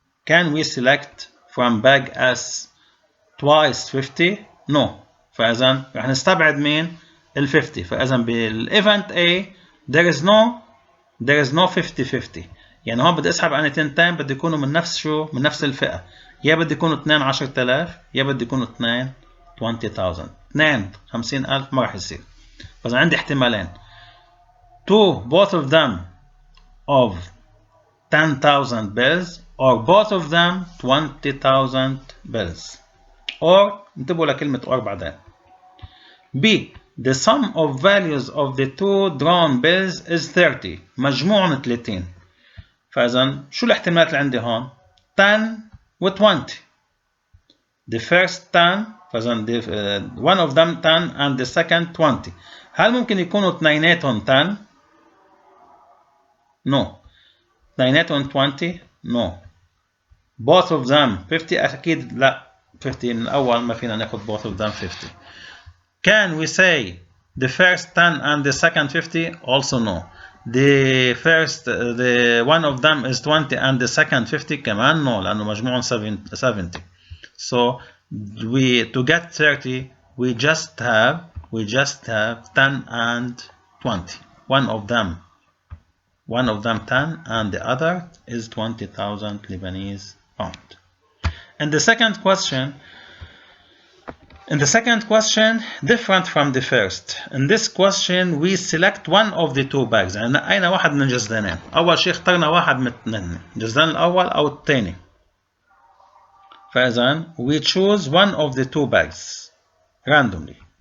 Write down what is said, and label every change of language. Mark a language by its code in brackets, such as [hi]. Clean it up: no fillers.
[en] Can we select from bag S twice 50? [ar] No. فإذا رح نستبعد مين؟ ال 50. فإذا بالايفنت [en] A there is no 50-50. [ar] يعني هون بدي اسحب عن تنتين بده يكونوا من نفس من نفس الفئة. يا بده يكونوا 2 10,000 يا بده يكونوا 2 20,000. 2 50,000 ما راح يصير. فإذا عندي احتمالين. [en] 2 both of them of 10,000 bills or both of them 20,000 bills. [ar] or انتبهوا لكلمة or بعدين. [en] B. The sum of values of the 2 drawn bills is 30. [ar] مجموعهم 30. فإذا شو الاحتمالات اللي عندي هون؟ 10 و 20. [en] The first 10، [ar] فإذا [en] one of them 10 and the second 20. [ar] هل ممكن يكونوا اثنيناتهم 10؟ No. اثنيناتهم 20؟ No. Both of them 50؟ أكيد لا. 50 من الأول ما فينا ناخد [en] both of them 50. Can we say the first 10 and the second 50? Also no. The one of them is 20 and the second 50 [ar] كمان [en] no [ar] لأنه مجموعهم 70. [en] So to get 30 we just have 10 and 20. One of them 10 and the other is 20,000 Lebanese pound. In the second question, different from the first. In this question we select one of the two bags. [ar] يعني نقينا واحد من الجزدانين. أول شيء اخترنا واحد من الاثنين، الجزدان الأول أو الثاني. فإذا [en] we choose one of the two bags randomly.